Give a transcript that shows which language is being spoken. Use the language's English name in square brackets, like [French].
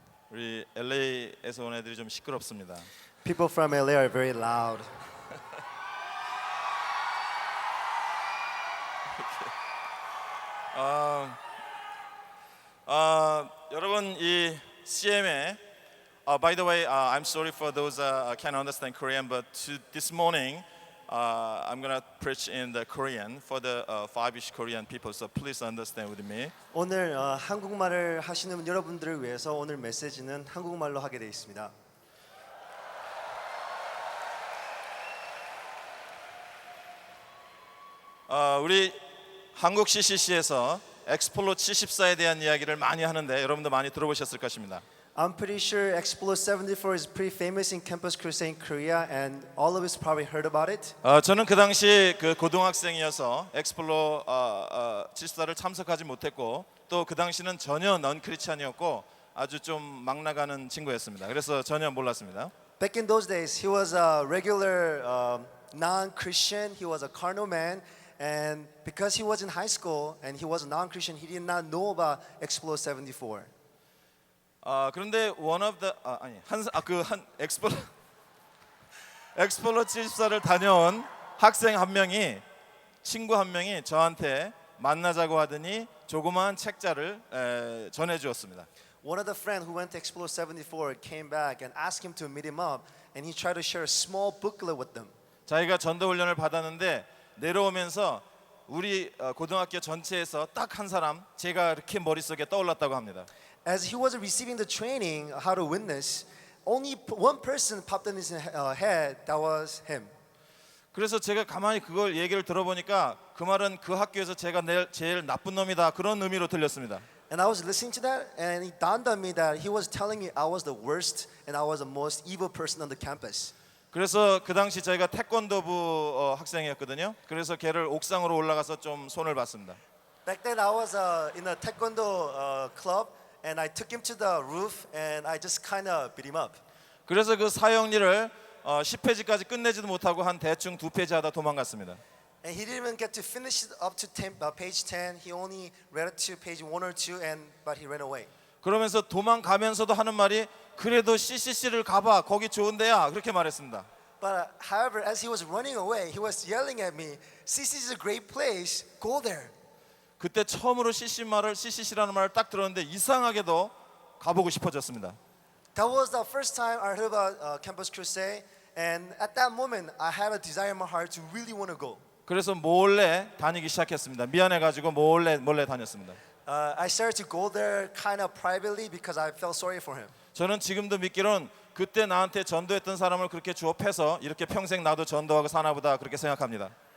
[Korean] 우리 LA에서 온 애들이 좀 시끄럽습니다. [English] People from LA are very loud. [Korean] 여러분 이 CM에 [English] by the way, I'm sorry for those can't understand Korean, but this morning I'm gonna preach in the Korean for the five-ish Korean people. So please understand with me. [Korean] 오늘 한국말을 하시는 여러분들을 위해서 오늘 메시지는 한국말로 하게 되어 있습니다. 우리 한국 CCC에서 엑스폴로 74에 대한 이야기를 많이 하는데 여러분도 많이 들어보셨을 것입니다. [English] I'm pretty sure Explo 74 is pretty famous in Campus Crusade in Korea, and all of us probably heard about it. [Korean] 저는 그 당시 그 고등학생이어서 엑스폴로 74를 참석하지 못했고 또 그 당시는 전혀 넌 크리스찬이었고 아주 좀 막 나가는 친구였습니다. 그래서 전혀 몰랐습니다. [English] Back in those days, he was a regular non-Christian. He was a carnal man, and because he was in high school and he was a non-Christian, he did not know about Explo 74. [Korean] 그런데 [English] one of the [Korean] 한 엑스폴로 74를 다녀온 학생 한 명이 친구 한 명이 저한테 만나자고 하더니 조그마한 책자를 전해 주었습니다. [English] One of the friends who went to Explo 74 came back and asked him to meet him up, and he tried to share a small booklet with them. [Korean] 자기가 전도 훈련을 받았는데 내려오면서 우리 고등학교 전체에서 딱 한 사람 제가 이렇게 머릿속에 떠올랐다고 합니다. [English] As he was receiving the training how to witness, only one person popped in his head. That was him. [Korean] 그래서 제가 가만히 그걸 얘기를 들어보니까 그 말은 그 학교에서 제가 제일 나쁜 놈이다 그런 의미로 들렸습니다. [English] And I was listening to that, and it dawned on me that he was telling me I was the worst and I was the most evil person on the campus. [Korean] 그래서 그 당시 저희가 태권도부 학생이었거든요. 그래서 걔를 옥상으로 올라가서 좀 손을 봤습니다. [English] Back then, I was in a taekwondo club, and I took him to the roof, and I just kind of beat him up. [Korean] 그래서 그 사형리를 10페이지까지 끝내지도 못하고 한 대충 2페이지 하다 도망갔습니다. [English] And he didn't even get to finish it up to page 10. He only read it to page 1 or 2, but he ran away. [Korean] 그러면서 도망가면서도 하는 말이 그래도 CCC를 가봐 거기 좋은 데야 그렇게 말했습니다. [English] But however, as he was running away, he was yelling at me, "CCC is a great place. Go there." [Korean] 그때 처음으로 CCC라는 말을 딱 들었는데 이상하게도 가보고 싶어졌습니다. [English] That was the first time I heard about Campus Crusade, and at that moment, I had a desire in my heart to really want to go. [Korean] 그래서 몰래 다니기 시작했습니다. 미안해가지고 몰래 다녔습니다. [English] I started to go there kind of privately because I felt sorry for him. [Korean] 저는 지금도 믿기로는 그때 나한테 전도했던 사람을 그렇게 주업해서 이렇게 평생 나도 전도하고 사나보다 그렇게 생각합니다.